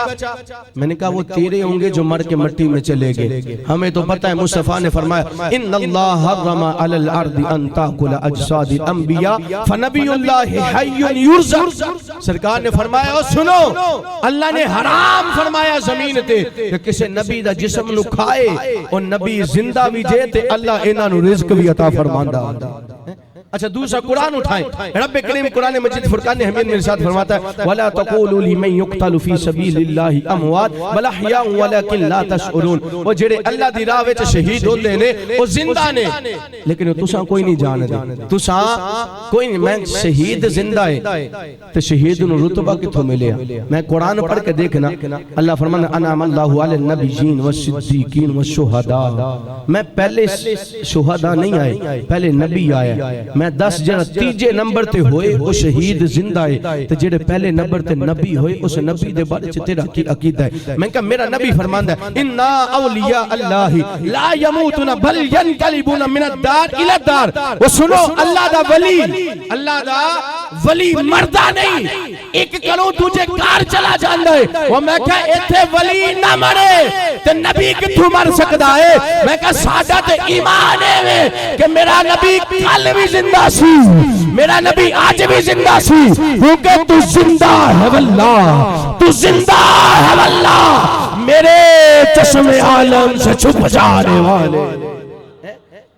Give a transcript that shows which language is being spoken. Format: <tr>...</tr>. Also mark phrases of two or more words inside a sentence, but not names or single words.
<ur>میں نے کہا وہ تیرے ہوں گے جو مر کے مٹی میں چلے گئے، ہمیں تو پتہ ہے مصطفیٰ نے فرمایا</ur> <ar>ان اللہ حرم علی الارض ان تاکل اجساد الانبیاء فنبی اللہ حی یرزق۔</ar> <pa>سرکار نے فرمایا او سنو اللہ نے حرام فرمایا زمین تے کہ کسی نبی دا جسم نو کھائے، اور نبی زندہ بھی جے تے اللہ انہاں نو رزق بھی عطا فرماندا۔</pa> <ur>اچھا دوسرا قرآن اٹھائیں، رب کریم قرآن مجید فرقان حمید میں ارشاد فرماتا ہے</ur> <ar>وَلَا تَقُولُوا لِمَنْ يُقْتَلُ فِي سَبِيلِ اللَّهِ أَمْوَاتٌ بَلْ أَحْيَاءٌ وَلَكِنْ لَا تَشْعُرُونَ۔</ar> <pa>وہ جڑے اللہ دی راہ وچ شہید ہوندے نے وہ زندہ نے لیکن تساں کوئی نہیں جان دے، تساں کوئی نہیں۔ میں شہید زندہ ہے تے شہید نو رتبہ کتھوں ملیا؟ میں قرآن پڑھ کے دیکھنا اللہ فرمانا</pa> <ar>انعم اللہ علی النبیین والصدیقین والشہداء،</ar> <pa>میں پہلے شہداء نہیں آئے پہلے نبی آیا، میں 10 جڑا تیجے نمبر تے ہوئے وہ شہید زندہ ہے تے جڑے پہلے نمبر تے نبی ہوئے اس نبی دے بارے چ تیرا کی عقیدہ ہے؟ میں کہا میرا نبی فرماندا ہے</pa> <ar>انا اولیاء اللہ لا یموتون بل ینقلبون من الدار الی الدار۔</ar> <pa>وہ سنو اللہ دا ولی مردہ نہیں، ایک کروں تجھے کار چلا جاندا ہے۔ وہ میں کہا ایتھے ولی نہ مرے تے نبی کتھوں مر سکدا ہے؟ میں کہا ساڈا تے ایمان ہے کہ میرا نبی کل بھی زندہ سی، میرا نبی آج بھی زندہ سی، کیونکہ تو زندہ ہے واللہ، تو زندہ ہے واللہ،</pa> <ur>میرے چشم عالم سے چھپ جانے والے۔</ur>